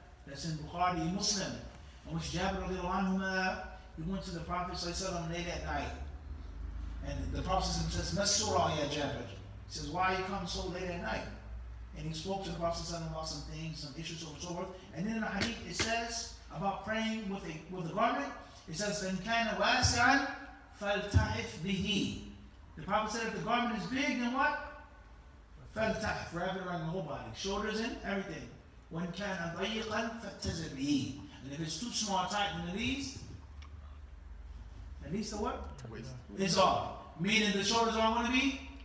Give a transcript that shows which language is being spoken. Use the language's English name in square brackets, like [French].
[English] That's in Bukhari and Muslim. In which Jabir he went to the Prophet late at night. And the Prophet says, Masura ya Jabir. He says, why you come so late at night? And he spoke to the Prophet about some things, some issues, so on and so forth. And then in the hadith it says about praying with a garment. It says, [Arabic] فَإِنْ كَانَ وَاسِعًا فَالْتَحِفْ بِهِ. [English] The Prophet said if the garment is big, then what? فَالْتَحِفْ, wrap it around the whole body, shoulders and everything. [Arabic] وَإِنْ كَانَ ضَيِّقًا فَاتَّزِرْ بِهِ. [English] And if it's too small, tight, then at least the what? It's all. Meaning the shoulders are going to be